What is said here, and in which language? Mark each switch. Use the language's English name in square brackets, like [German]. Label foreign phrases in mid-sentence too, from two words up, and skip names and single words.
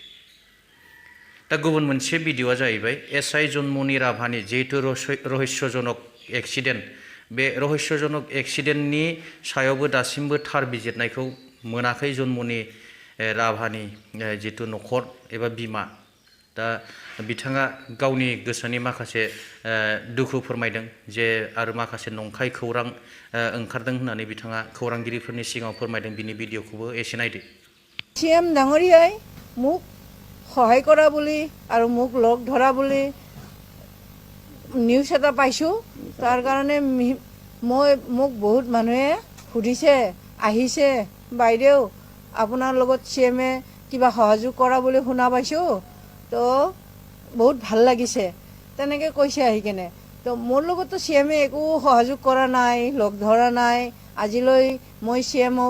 [Bodo] दा गुबुन मोनसे भिडिअआ जाहैबाय एसआइ जन्मनि राभानि जिहेतु रहस्यजनक एक्सिडेन्ट बे रहस्यजनक एक्सिडेन्टनि सायावबो दासिमबो थार बिजिरनायखौ मोनाखै जन्मनि राभानि जितु न'खर एबा बिमा दा बिथाङा गावनि गोसोनि माखासे दुखु फोरमायदों जे आरो माखासे नंखाय खौरां ओंखारदों होननानै बिथाङा खौरांगिरिफोरनि सिगाङाव फोरमायदों बिनि भिडिअखौबो एसे नायदो [Assamese] CM ডাঙৰীয়াই মোক সহায় কৰা বুলি আৰু মোক লগ ধৰা বুলি নিউজ এটা পাইছোঁ তাৰ কাৰণে মোক বহুত মানুহে সুধিছে আহিছে বাইদেউ আপোনাৰ লগত CMে কিবা সহযোগ কৰা বুলি শুনা পাইছোঁ তো বহুত ভাল লাগিছে তেনেকৈ কৈছে আহি কেনে তো মোৰ লগততো CMে একো সহযোগ কৰা নাই লগ ধৰা নাই আজিলৈ মই CMক